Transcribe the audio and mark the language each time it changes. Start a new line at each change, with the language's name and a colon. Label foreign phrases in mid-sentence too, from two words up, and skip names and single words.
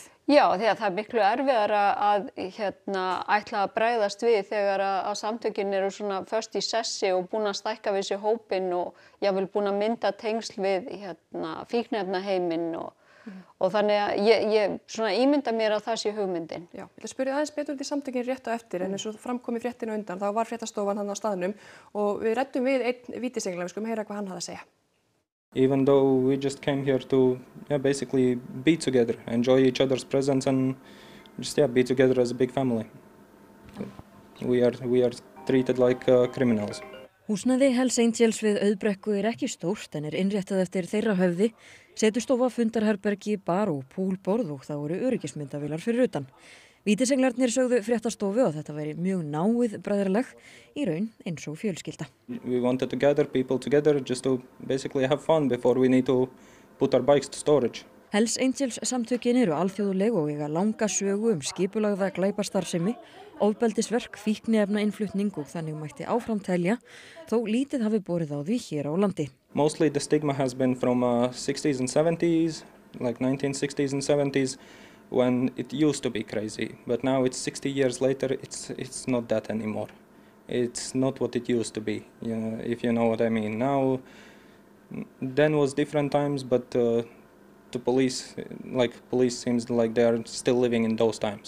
Icelandic: Já, því að það miklu erfiðara að ætla að bregðast við þegar að samtökin eru svona föst í sessi og búin að stækka við sér hópinn og jafnvel búin að mynda tengsl við fíkniefnaheiminn og þannig að ég svona ímynda mér að það sé hugmyndin. Já, ég ætla að spyrja aðeins betur út í samtökin rétt á eftir en eins og framkom í fréttinu undan þá var fréttastofan hann á staðnum og við ræddum við einn vítisengla, við skulum heyra hvað hann hafði að segja.
English: Even though we just came here to basically be together, enjoy each other's presence and just be together as a big family. We are treated like criminals.
Icelandic: Húsnæði Hells Angels við Auðbrekku ekki stórt en innréttað eftir þeirra höfði, setustofa, fundarherbergi, bar og púlborð og þá eru öryggismyndavélar fyrir utan. Vítisenglarnir sögðu fréttastofu að þetta væri mjög náið bræðralag í raun eins og fjölskylda.
English: We wanted to gather people together just to basically have fun before we need to put our bikes to storage.
Icelandic: Hells Angels samtökin eru alþjóðleg og eiga langa sögu skipulagða glæpastarfsemi, ofbeldisverk, fíkniefnainnflutning og þannig mætti áfram telja, þó lítið hafi borið á því hér á landi.
English: Mostly the stigma has been from 60s and 70s, like 1960s and 70s. when it used to be crazy, but now it's 60 years later, it's not that anymore. It's not what it used to be, if you know what I mean. Now, then was different times, but the police seems like they are still living in those times.